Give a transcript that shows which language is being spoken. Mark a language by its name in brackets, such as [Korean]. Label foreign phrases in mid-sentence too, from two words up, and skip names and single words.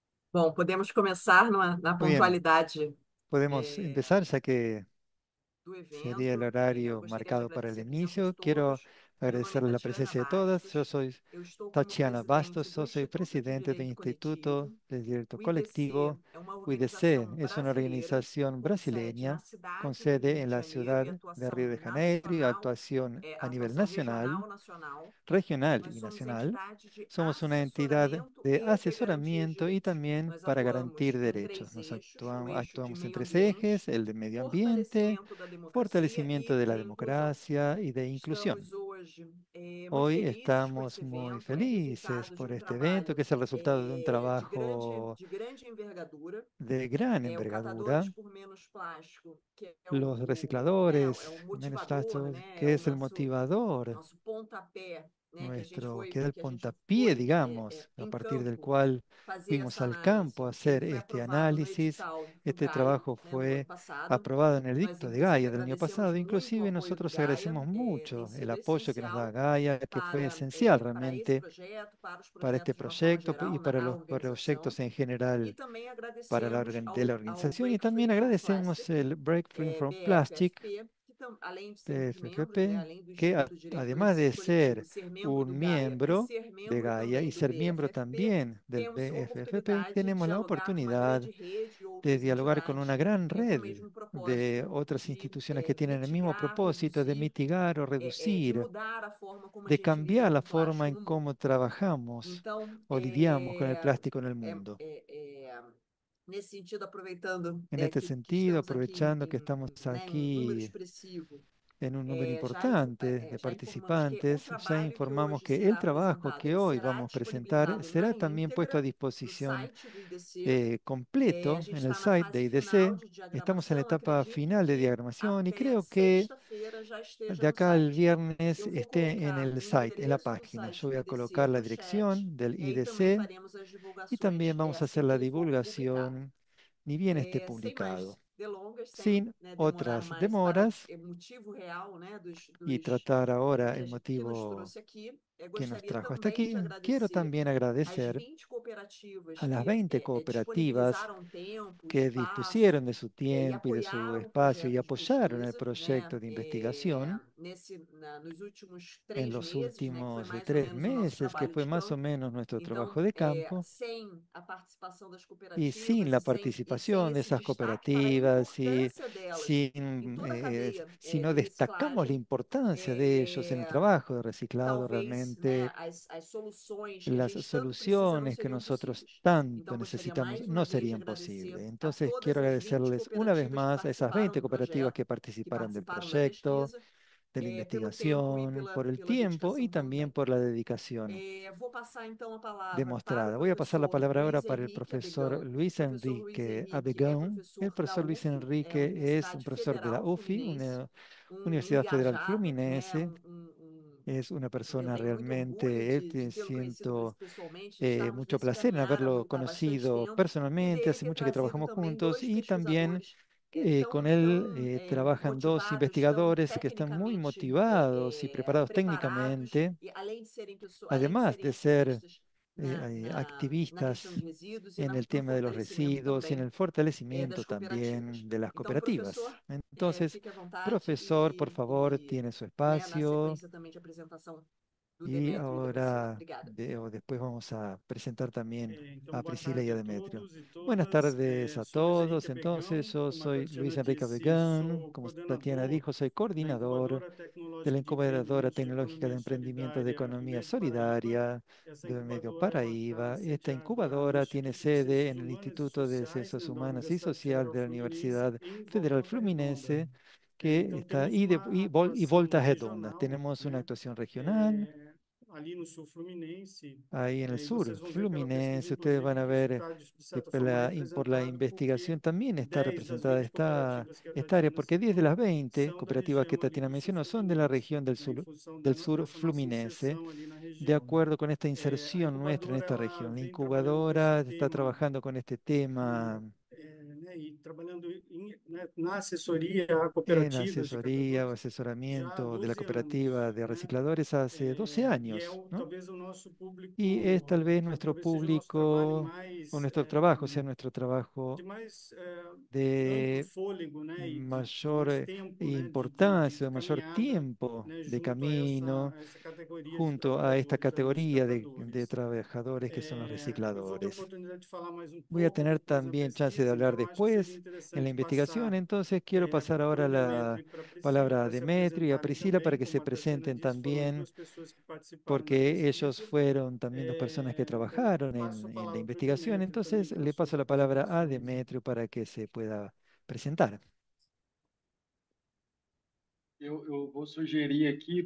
[Portuguese] Bom, podemos começar na [Spanish] Muy bien, [Portuguese] pontualidade [Spanish] podemos eh, empezar ya que [Portuguese] do [Spanish] sería el [Portuguese] evento. [Spanish] horario [Portuguese] Gostaria de [Spanish] marcado para el [Portuguese] agradecer a presença [Spanish] inicio. [Portuguese] de [Spanish] Quiero [Portuguese] todos. Meu nome é [Spanish] agradecer la [Portuguese] Tatiana [Spanish] presencia de todas. Yo [Portuguese] Bastos. [Spanish] soy [Portuguese] Eu estou como [Spanish] Tatiana [Portuguese] presidente [Spanish] Bastos, [Portuguese] do [Spanish] yo soy [Portuguese] Instituto de [Spanish] presidente del [Portuguese] Direito [Spanish] Instituto [Portuguese] Coletivo. [Spanish] de Derecho [Portuguese] O IDC [Spanish] Colectivo. [Portuguese] é uma [Spanish] UIDC [Portuguese] organização [Spanish] es una [Portuguese] brasileira [Spanish] organización [Portuguese] com sede na [Spanish] brasileña con [Portuguese] cidade do [Spanish] sede [Portuguese] Rio [Spanish] en [Portuguese] de [Spanish] la [Portuguese] Janeiro e [Spanish] ciudad de [Portuguese] atuação [Spanish] Río de Janeiro y [Portuguese] nacional, [Spanish] actuación a nivel [Portuguese] atuação [Spanish] nacional, [Portuguese] regional nacional. [Spanish] regional [Portuguese] Nós [Spanish] y [Portuguese] somos [Spanish] nacional. [Portuguese] entidade de [Spanish] Somos una entidad [Portuguese] assessoramento [Spanish] de [Portuguese] e de garantia de [Spanish] asesoramiento y [Portuguese] direitos. [Spanish] también [Portuguese] Nós [Spanish] para [Portuguese] atuamos [Spanish] garantir [Portuguese] em [Spanish] derechos. [Portuguese] três eixos: o eixo de [Spanish] Actuamos en [Portuguese] meio [Spanish] tres ejes: [Portuguese] ambiente, [Spanish] el de medio ambiente, [Portuguese] fortalecimento da democracia [Spanish] fortalecimiento [Portuguese] e [Spanish] de la [Portuguese] de inclusão. [Spanish] democracia y de inclusión. [Portuguese] Estamos hoje muito [Spanish] Hoy [Portuguese] felizes com [Spanish] estamos [Portuguese] esse [Spanish] muy [Portuguese] evento. É [Spanish] felices [Portuguese] resultado de [Spanish] por [Portuguese] um [Spanish] este evento, que [Portuguese] trabalho [Spanish] es el resultado de un trabajo [Portuguese] de grande envergadura. [Spanish] de gran [Portuguese] É o Catadores [Spanish] envergadura. [Portuguese] por Menos Plástico, que é [Spanish] Los [Portuguese] é [Spanish] recicladores, [Portuguese] o [Spanish] menos [Portuguese] motivador, [Spanish] plásticos, [Portuguese] né? É [Spanish] que [Portuguese] o [Spanish] es el motivador, [Portuguese] nosso pontapé, né? [Spanish] nuestro, que da el [Portuguese] Que a gente [Spanish] puntapié, [Portuguese] foi [Spanish] digamos, a [Portuguese] em [Spanish] partir del [Portuguese] campo [Spanish] cual [Portuguese] fazer [Spanish] fuimos [Portuguese] essa [Spanish] al campo a [Portuguese] análise. Ele [Spanish] hacer [Portuguese] foi [Spanish] este [Portuguese] aprovado no [Spanish] análisis. [Portuguese] edital do [Spanish] Este [Portuguese] Gaia, [Spanish] trabajo [Portuguese] né? No ano [Spanish] fue [Portuguese] passado. [Spanish] aprobado en el [Portuguese] Nós, [Spanish] dicto de [Portuguese] inclusive, [Spanish] Gaia del año [Portuguese] agradecemos [Spanish] pasado. [Portuguese] muito o [Spanish] Inclusive [Portuguese] apoio do [Spanish] nosotros [Portuguese] Gaia. [Spanish] agradecemos [Portuguese] Tem [Spanish] mucho el [Portuguese] sido [Spanish] apoyo que nos da [Portuguese] essencial [Spanish] Gaia, que fue esencial [Portuguese] para esse [Spanish] realmente [Portuguese] projeto, para os [Spanish] para este [Portuguese] projetos de uma forma [Spanish] proyecto y [Portuguese] geral, [Spanish] para [Portuguese] a [Spanish] los [Portuguese] organização. [Spanish] proyectos en [Portuguese] E [Spanish] general [Portuguese] também [Spanish] para [Portuguese] agradecemos [Spanish] de la [Portuguese] ao [Spanish] organización. Y [Portuguese] Break [Spanish] también [Portuguese] Free from [Spanish] agradecemos [Portuguese] Plastic, [Spanish] el Break Free from Plastic, [Portuguese] BFFP, além de sermos membros, né, [Spanish] PFFP, [Portuguese] além do [Spanish] que [Portuguese] Instituto de Direito [Spanish] además de [Portuguese] Coletivo [Spanish] ser [Portuguese] ser membro do [Spanish] un [Portuguese] Gaia e [Spanish] miembro [Portuguese] ser [Spanish] de [Portuguese] membro [Spanish] Gaia y [Portuguese] também do [Spanish] ser miembro [Portuguese] BFFP, [Spanish] también del [Portuguese] temos [Spanish] BFFP, [Portuguese] oportunidade de [Spanish] tenemos la [Portuguese] dialogar com uma [Spanish] oportunidad [Portuguese] grande rede de [Spanish] de [Portuguese] outras [Spanish] dialogar con [Portuguese] entidades [Spanish] una gran [Portuguese] com o [Spanish] red [Portuguese] mesmo [Spanish] de [Portuguese] propósito [Spanish] otras instituciones que [Portuguese] de [Spanish] tienen el mismo [Portuguese] mitigar, [Spanish] propósito de [Portuguese] reduzir, [Spanish] mitigar o [Portuguese] de [Spanish] reducir, [Portuguese] mudar a forma como a [Spanish] de [Portuguese] gente lida [Spanish] cambiar [Portuguese] com [Spanish] la [Portuguese] o [Spanish] forma [Portuguese] plástico [Spanish] en [Portuguese] no [Spanish] cómo [Portuguese] mundo. [Spanish] trabajamos [Portuguese] Então, [Spanish] o lidiamos con el plástico en el mundo. [Portuguese] nesse sentido, aproveitando [Spanish] En este [Portuguese] que [Spanish] sentido, [Portuguese] estamos aqui [Spanish] aprovechando que estamos [Portuguese] né, em número [Spanish] aquí [Portuguese] expressivo, [Spanish] en un número importante de [Portuguese] já informamos que o [Spanish] participantes, ya [Portuguese] trabalho que [Spanish] informamos [Portuguese] hoje [Spanish] que el [Portuguese] será [Spanish] trabajo [Portuguese] apresentado, [Spanish] que [Portuguese] ele [Spanish] hoy [Portuguese] será [Spanish] vamos a presentar [Portuguese] disponibilizado na [Spanish] será también puesto a [Portuguese] íntegra no [Spanish] disposición [Portuguese] site do IDC. A [Spanish] completo [Portuguese] gente [Spanish] en el [Portuguese] está na [Spanish] site de [Portuguese] fase final [Spanish] IDC. [Portuguese] de [Spanish] Estamos en la [Portuguese] diagramação. [Spanish] etapa [Portuguese] Acredito [Spanish] final de [Portuguese] que [Spanish] diagramación y [Portuguese] até [Spanish] creo que [Portuguese] sexta-feira já esteja [Spanish] de [Portuguese] no [Spanish] acá al [Portuguese] site. [Spanish] viernes [Portuguese] Eu vou [Spanish] esté en [Portuguese] colocar [Spanish] el [Portuguese] o [Spanish] site, en la [Portuguese] endereço do [Spanish] página. Yo [Portuguese] site [Spanish] voy [Portuguese] do [Spanish] a [Portuguese] IDC [Spanish] colocar la [Portuguese] no chat, [Spanish] dirección del [Portuguese] e aí também [Spanish] IDC [Portuguese] faremos as [Spanish] y [Portuguese] divulgações [Spanish] también vamos a hacer [Portuguese] assim que [Spanish] la [Portuguese] ele for publicado. [Spanish] divulgación ni bien esté [Portuguese] Sem [Spanish] publicado, [Portuguese] mais delongas, sem [Spanish] sin [Portuguese] né, demorar [Spanish] otras [Portuguese] mais para [Spanish] demoras, [Portuguese] o motivo real, né, [Spanish] y tratar ahora el [Portuguese] que nos [Spanish] motivo [Portuguese] trouxe aqui, [Spanish] que nos [Portuguese] gostaria [Spanish] trajo hasta [Portuguese] também de [Spanish] aquí. Quiero [Portuguese] agradecer [Spanish] también [Portuguese] às [Spanish] agradecer [Portuguese] 20 cooperativas [Spanish] a las [Portuguese] que [Spanish] 20 cooperativas [Portuguese] disponibilizaram tempo, [Spanish] que [Portuguese] espaço [Spanish] dispusieron de su [Portuguese] e [Spanish] tiempo y de su [Portuguese] apoiaram o [Spanish] espacio y [Portuguese] projeto de [Spanish] apoyaron el [Portuguese] pesquisa, [Spanish] proyecto de investigación [Portuguese] nos últimos [Spanish] en [Portuguese] 3 [Spanish] los [Portuguese] meses, né, que foi [Spanish] últimos [Portuguese] mais ou [Spanish] tres [Portuguese] menos o nosso [Spanish] meses, que [Portuguese] trabalho [Spanish] fue [Portuguese] de [Spanish] más o [Portuguese] campo. [Spanish] menos nuestro [Portuguese] Então, [Spanish] trabajo de campo. [Portuguese] sem a participação das [Spanish] Y sin [Portuguese] cooperativas [Spanish] la [Portuguese] sem [Spanish] participación de [Portuguese] esse [Spanish] esas [Portuguese] destaque para a [Spanish] cooperativas y [Portuguese] importância delas em [Spanish] sin, [Portuguese] toda a cadeia [Spanish] si no [Portuguese] de [Spanish] destacamos la [Portuguese] reciclagem, [Spanish] importancia de ellos en el [Portuguese] é, é, [Spanish] trabajo de reciclado, [Portuguese] talvez, né, [Spanish] realmente [Portuguese] as soluções que a [Spanish] las [Portuguese] gente tanto precisa não [Spanish] soluciones que [Portuguese] seriam [Spanish] nosotros [Portuguese] possíveis. [Spanish] tanto [Portuguese] Então, gostaria [Spanish] necesitamos [Portuguese] mais uma [Spanish] no [Portuguese] vez de [Spanish] serían [Portuguese] agradecer [Spanish] posibles. [Portuguese] a [Spanish] Entonces, [Portuguese] todas [Spanish] quiero [Portuguese] as 20 [Spanish] agradecerles una vez [Portuguese] cooperativas que [Spanish] más a esas [Portuguese] participaram [Spanish] 20 [Portuguese] do [Spanish] cooperativas [Portuguese] projeto, [Spanish] que [Portuguese] que [Spanish] participaron del [Portuguese] participaram da [Spanish] proyecto, [Portuguese] pesquisa, [Spanish] de la [Portuguese] pelo tempo e [Spanish] investigación, por el [Portuguese] pela [Spanish] tiempo y [Portuguese] dedicação [Spanish] también [Portuguese] também. [Spanish] por la dedicación [Portuguese] Vou passar então a palavra para o [Spanish] demostrada. Voy a pasar la [Portuguese] professor [Spanish] palabra ahora [Portuguese] Luiz [Spanish] para el [Portuguese] Henrique [Spanish] profesor [Portuguese] Abegão. O [Spanish] Luis [Portuguese] professor Luiz [Spanish] Enrique [Portuguese] Henrique é [Spanish] Abegón. El [Portuguese] professor da [Spanish] profesor Luis [Portuguese] UF, é a [Spanish] Enrique es un [Portuguese] Universidade [Spanish] profesor de la [Portuguese] Federal [Spanish] UFI, [Portuguese] Fluminense, [Spanish] una Universidad Federal [Portuguese] engajado, né, [Spanish] Fluminense. Es una [Portuguese] eu [Spanish] persona [Portuguese] tenho muito orgulho [Spanish] realmente, [Portuguese] de tê-lo conhecido [Spanish] siento [Portuguese] pessoalmente, de estarmos [Spanish] mucho [Portuguese] nesse [Spanish] placer en [Portuguese] caminhar [Spanish] haberlo [Portuguese] há bastante [Spanish] conocido [Portuguese] tempo e [Spanish] personalmente, [Portuguese] dele [Spanish] hace [Portuguese] ter [Spanish] mucho que [Portuguese] trazido [Spanish] trabajamos [Portuguese] também [Spanish] juntos [Portuguese] dois [Spanish] y también [Portuguese] pesquisadores [Spanish] con [Portuguese] tão [Spanish] él trabajan dos [Portuguese] motivados, tão [Spanish] investigadores que están muy [Portuguese] tecnicamente [Spanish] motivados y preparados [Portuguese] preparados, [Spanish] técnicamente, [Portuguese] e além de serem pessoas, além de [Spanish] además [Portuguese] serem [Spanish] de ser [Portuguese] ativistas na gestão [Spanish] activistas [Portuguese] de resíduos [Spanish] en el [Portuguese] no [Spanish] tema de los [Portuguese] fortalecimento [Spanish] residuos y en [Portuguese] também [Spanish] el fortalecimiento [Portuguese] das cooperativas. [Spanish] también de las [Portuguese] Então, professor, [Spanish] cooperativas. Entonces, [Portuguese] fique à vontade [Spanish] profesor, por favor, tiene su [Portuguese] né, na [Spanish] espacio. [Portuguese] sequência também de apresentação do [Spanish] Y [Portuguese] Demétrio e da Priscila. [Spanish] ahora, [Portuguese] Obrigada. [Spanish] después vamos a presentar también [Portuguese] Então, [Spanish] a [Portuguese] boa [Spanish] Priscila y [Portuguese] tarde [Spanish] a [Portuguese] a [Spanish] Demetrio. [Portuguese] todos e [Spanish] Buenas [Portuguese] todas. [Spanish] tardes a [Portuguese] Sou Luiz [Spanish] todos. [Portuguese] Henrique [Spanish] Entonces, [Portuguese] Abegão, [Spanish] yo [Portuguese] como a [Spanish] soy Luis [Portuguese] Tatiana [Spanish] Enrique [Portuguese] disse, [Spanish] Abegán. [Portuguese] sou [Spanish] Como Tatiana [Portuguese] coordenador [Spanish] dijo, soy [Portuguese] da [Spanish] coordinador [Portuguese] Incubadora [Spanish] de la [Portuguese] Tecnológica de [Spanish] Incubadora [Portuguese] Empreendimentos de [Spanish] Tecnológica de [Portuguese] Economia [Spanish] Emprendimiento de [Portuguese] Solidária [Spanish] Economía [Portuguese] Medio Paraíba. [Spanish] Solidaria [Portuguese] Essa [Spanish] de Medio [Portuguese] incubadora ela está [Spanish] Paraíba. Esta [Portuguese] sediada no [Spanish] incubadora tiene [Portuguese] Instituto de Ciências [Spanish] sede en el [Portuguese] Humanas e [Spanish] Instituto de [Portuguese] Sociais, [Spanish] Ciencias [Portuguese] né, da [Spanish] Humanas y [Portuguese] Universidade [Spanish] Social [Portuguese] Federal [Spanish] de la [Portuguese] Fluminense, [Spanish] Universidad [Portuguese] em [Spanish] Federal [Portuguese] Volta Redonda. [Spanish] Fluminense, que [Portuguese] Então, [Spanish] está, [Portuguese] temos uma [Spanish] y [Portuguese] atuação [Spanish] Volta Redonda. [Portuguese] regional, [Spanish] Tenemos una [Portuguese] né, [Spanish] actuación regional [Portuguese] é, ali no sul fluminense, [Spanish] ahí en el [Portuguese] e [Spanish] sur [Portuguese] vocês vão ver pela pesquisa, [Spanish] fluminense. Ustedes van [Portuguese] inclusive, [Spanish] a [Portuguese] que isso [Spanish] ver [Portuguese] está, de [Spanish] que [Portuguese] certa forma, [Spanish] por la [Portuguese] representado, porque [Spanish] investigación también está [Portuguese] 10 das [Spanish] representada [Portuguese] 20 cooperativas que a [Spanish] esta área, [Portuguese] Tatiana [Spanish] porque 10 de [Portuguese] citou [Spanish] las 20 [Portuguese] são da [Spanish] cooperativas que [Portuguese] região ali [Spanish] Tatiana [Portuguese] do sul [Spanish] mencionó son de la [Portuguese] fluminense, [Spanish] región [Portuguese] né, em função [Spanish] del sur [Portuguese] dessa nossa [Spanish] fluminense, [Portuguese] inserção ali na [Spanish] de [Portuguese] região, né? [Spanish] acuerdo con esta [Portuguese] A [Spanish] inserción nuestra en [Portuguese] incubadora [Spanish] esta [Portuguese] ela [Spanish] región. La [Portuguese] vem trabalhando com esse [Spanish] incubadora está [Portuguese] tema [Spanish] trabajando con este [Portuguese] que [Spanish] tema [Portuguese] E trabalhando né, na assessoria a [Spanish] en [Portuguese] cooperativas de [Spanish] asesoría o [Portuguese] catadores já há [Spanish] asesoramiento de la [Portuguese] 12 [Spanish] cooperativa [Portuguese] anos, [Spanish] de [Portuguese] né? [Spanish] recicladores hace 12 [Portuguese] E [Spanish] años, ¿no? [Portuguese] talvez o nosso [Spanish] Y es [Portuguese] público, [Spanish] tal vez nuestro [Portuguese] talvez seja o nosso trabalho [Spanish] público o [Portuguese] mais [Spanish] nuestro trabajo, sea nuestro [Portuguese] de [Spanish] trabajo [Portuguese] mais amplo [Spanish] de [Portuguese] fôlego, né? E de [Spanish] mayor [Portuguese] mais tempo, né? [Spanish] importancia, [Portuguese] De [Spanish] de mayor [Portuguese] caminhada, [Spanish] tiempo [Portuguese] né? [Spanish] de [Portuguese] Junto [Spanish] camino [Portuguese] a essa categoria de [Spanish] junto a esta [Portuguese] colaboradores, ali, [Spanish] categoría de [Portuguese] resgatadores. [Spanish] trabajadores que son los [Portuguese] Eu vou ter [Spanish] recicladores. [Portuguese] oportunidade de falar mais um [Spanish] Voy a [Portuguese] pouco [Spanish] tener [Portuguese] depois na [Spanish] también chance de [Portuguese] pesquisa, [Spanish] hablar [Portuguese] então acho que seria [Spanish] después en la [Portuguese] interessante [Spanish] investigación, [Portuguese] passar [Spanish] entonces quiero pasar [Portuguese] para [Spanish] ahora [Portuguese] o Demetrio [Spanish] la [Portuguese] e para a Priscila [Spanish] palabra a [Portuguese] para se [Spanish] Demetrio y a [Portuguese] apresentarem [Spanish] Priscila para [Portuguese] também. [Spanish] que se [Portuguese] Como a Tatiana [Spanish] presenten [Portuguese] disse, foram as [Spanish] también, [Portuguese] duas pessoas que participaram da [Spanish] porque ellos [Portuguese] pesquisa. [Spanish] fueron también dos personas que [Portuguese] Então, [Spanish] trabajaron [Portuguese] passo a [Spanish] en la [Portuguese] palavra para o [Spanish] investigación, [Portuguese] Demétrio também [Spanish] entonces [Portuguese] para [Spanish] le [Portuguese] suas [Spanish] paso la palabra a [Portuguese] apresentações. [Spanish] Demetrio para que se pueda presentar. [Portuguese] Eu vou sugerir aqui,